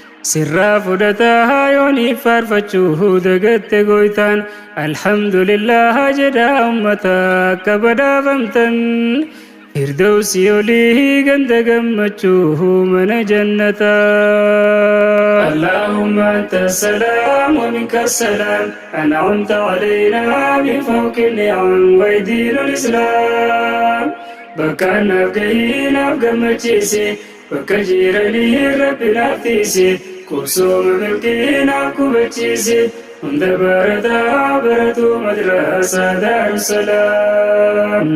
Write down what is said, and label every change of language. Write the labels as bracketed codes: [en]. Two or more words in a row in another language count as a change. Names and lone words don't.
[om] Sirraa fudhataa yooniif faarfachuu dagatte gooytaan. Alhamdulillah jedhaa ummata akka badhaafamtan. Firdawsi olii ganda gammachuu mana jannataa. [ar] اللهم أنت السلام ومنك السلام. أنعمت علينا من فوق نعم ودين الإسلام. [om] Bakka naaf gahii naaf gammachiisi. Bakka jiranii Rabbi naaf tiisi. Qubsuma milkii naaf qubachiisi. Hunda barataa baratu madrasaa Daarussalaam.